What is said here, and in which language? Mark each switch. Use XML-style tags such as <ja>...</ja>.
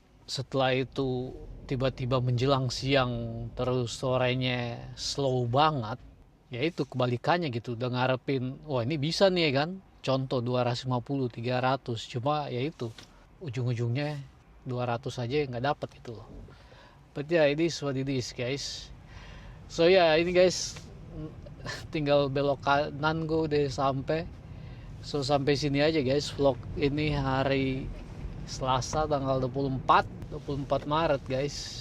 <id>setelah itu tiba-tiba menjelang siang terus sorenya slow banget, ya itu kebalikannya gitu. Udah ngarepin wah ini bisa nih ya kan, contoh 250 300, cuma ya itu ujung-ujungnya 200 aja nggak dapat gitu loh.</id> <en>But yeah, it is what it is guys.</en> <id>So ya ini guys, tinggal belok kanan gue udah sampai. So sampai sini aja guys vlog ini hari Selasa tanggal 24 Maret guys.</id>